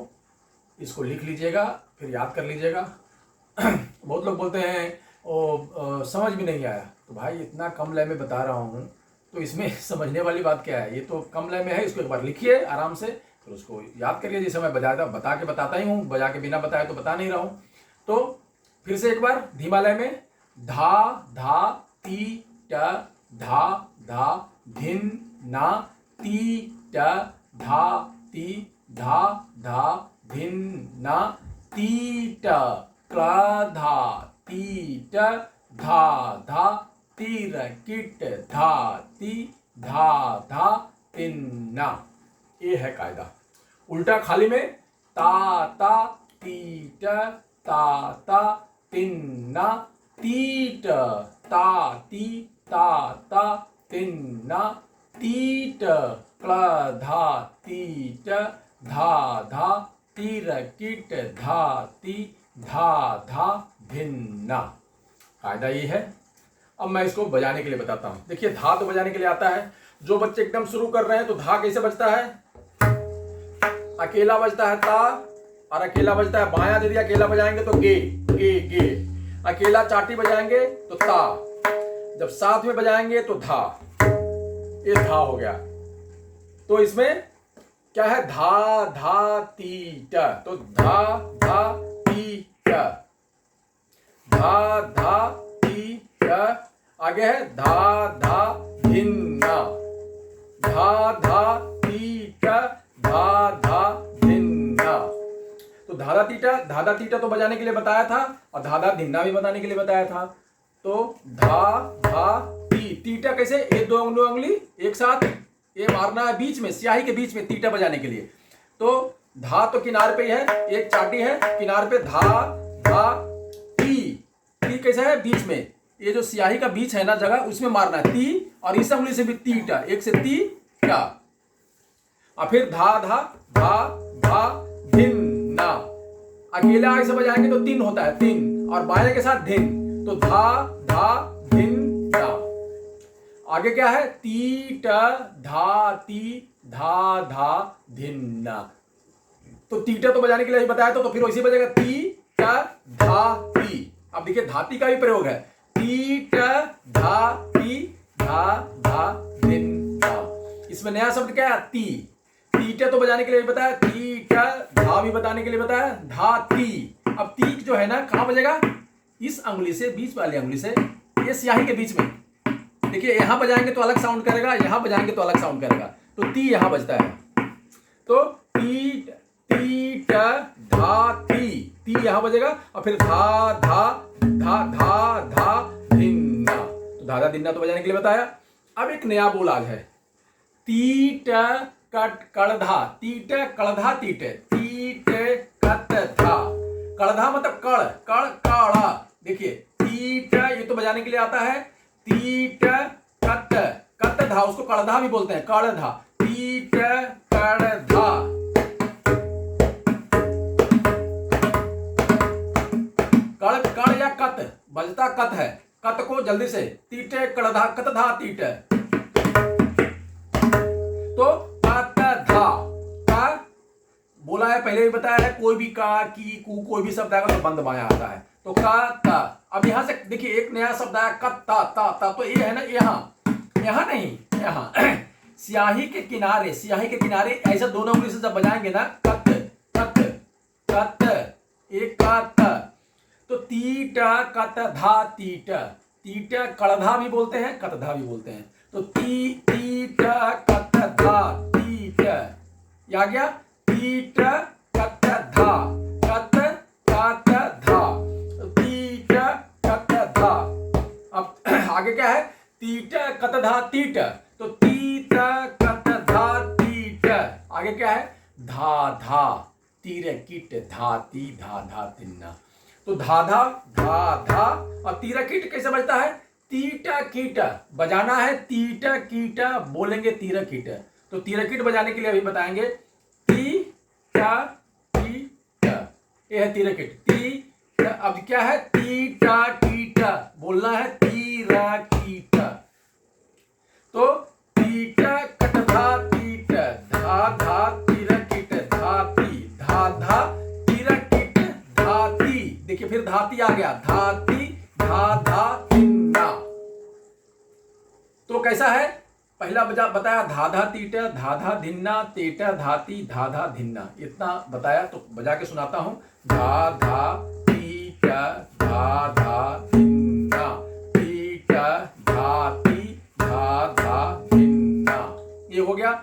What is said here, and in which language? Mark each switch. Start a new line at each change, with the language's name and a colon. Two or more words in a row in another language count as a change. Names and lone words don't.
Hindi: इसको लिख लीजिएगा, फिर याद कर लीजिएगा। बहुत लोग बोलते हैं समझ भी नहीं आया। तो भाई इतना कम लय में बता रहा हूँ, तो इसमें समझने वाली बात क्या है। ये तो कम लय में है, इसको एक बार लिखिए आराम से, फिर उसको याद करिए। जैसे मैं बताता ही हूँ, बजा के बिना बताए तो बता नहीं रहा हूँ। तो फिर से एक बार धीमा लय में, धा धा ती ट धा धा धिन ना, ती ट धा ती धा धा धिन्ना, तीट क्लाधा तीट धाधा तिरकिट धाती धाधा तिन्ना। ये है कायदा। उल्टा खाली में ताता तीट ताता तिन्ना, तीट ताती ताता तिन्ना, तीट क्लाधा तीट धाधा तिरकिट धाती धाधा भिन्ना। कायदा ये है। अब मैं इसको बजाने के लिए बताता हूं। देखिए, धा तो बजाने के लिए आता है। जो बच्चे एकदम शुरू कर रहे हैं तो धा कैसे बजता है, अकेला बजता है ता, और अकेला बजता है बायां यदि अकेला बजाएंगे तो गे गे गे, अकेला चाटी बजाएंगे तो ता, जब साथ में बजाएंगे तो धा। ये धा हो गया। तो इसमें क्या है, धा धा तीट, तो धा धा तीट, धा धा तीट। आगे है धा धा धिन्ना, धा धा तीट धा धा धिन्ना। तो धाधा तीटा तो बजाने के लिए बताया था और धाधा धिन्ना भी बताने के लिए बताया था। तो धा धा ती, तीटा कैसे, ये दो उंगली एक साथ ये मारना है बीच में, स्याही के बीच में तीटा बजाने के लिए। तो धा तो किनारे पे है, एक चाटी है किनारे पे, धा धा ती कैसा है बीच में, ये जो स्याही का बीच है ना जगह उसमें मारना है ती, और इस उंगली से भी तीटा, एक से तीटा। और फिर धा धा धा धा धिन्ना, अकेला ऐसे बजाएंगे तो तीन होता है, तीन, और बाएं के साथ धिन, तो धा धा धिन्ना। आगे क्या है, ती ट धा ती धा धा धिन्ना। तो तीटा तो बजाने के लिए बताया तो फिर वैसे बजेगा ती ट धा ती। अब देखिए धाती का भी प्रयोग है, ती ट धा ती धा धा धिन्ना। इसमें नया शब्द क्या है, ती। तीटा तो बजाने के लिए बताया, ती ट धा भी बताने के लिए बताया, धा ती। अब ती जो है ना कहां बजेगा, इस अंगुली से, बीच वाली अंगुली से, ये स्याही के बीच में। देखिए यहां बजाएंगे तो अलग साउंड करेगा, यहां बजाएंगे तो अलग साउंड करेगा, तो ती यहां बजता है। तो ती ट धा ती यहां बजेगा, और फिर धा धा धा धा धा धिन्ना। तो धाधा धिन्ना तो बजाने के लिए बताया। अब एक नया बोल आज है, तीट कट कड़धा, तीट कड़धा तीट, तीट कट धा। कड़धा मतलब कड़ कड़ काड़ा। देखिए तीट ये तो बजाने के लिए आता है, तीट कट कट धा, उसको कड़धा भी बोलते हैं, कड़धा, तीट कड़धा। कड़ कड़ या कत बजता कत है, कत को जल्दी से, तीटे कड़धा कतधा तीट। तो कत धा का बोला है, पहले भी बताया है, कोई भी का की कू कोई भी शब्द आएगा तो बंद बाया आता है, तो का ता। अब यहां से देखिए एक नया शब्द आया, कत ता ता ता, तो ये है ना यहां नहीं, यहां स्याही के किनारे, स्याही के किनारे ऐसा दोनों उंगली से जब बजाएंगे ना, कत कत कत, एक कत, तो तीट कत धा तीट, तीट कड़धा भी बोलते हैं, कतधा भी बोलते हैं। तो तीट कत धा तीट, आ गया, तीट कत धा, कत कत धा, तीट कत धा। अब आगे क्या है, तीट कत धा तीट, तो तीट कत धा तीट। आगे क्या है, धा धा तीर कीट धा ती धा धा तिन्ना। तो धाधा धा धा, और तीरा कीट कैसे बजता है, तीटा कीट बजाना है, तीटा कीट बोलेंगे तीरा कीट। तो तीरा कीट बजाने के लिए अभी बताएंगे, ती टा कीट, ये है तीरा कीट, ती। अब क्या है, तीटा कीट बोलना है, तीरा कीट। तो तीटा कटधा तीट, धा धा तीरा कीट, धाती धा धा तीरा कीट, धाती। देखिए फिर धाती आ गया, धाती धा धा तिन्ना। तो कैसा है, पहला बताया धाधा तीटा धाधा धिन्ना, तेटा धाती धाधा धिन्ना, इतना बताया। तो बजा के सुनाता हूं, धाधा तीटा धाधा धिन्ना, तीटा धाती धाधा धिन्ना, ये हो गया।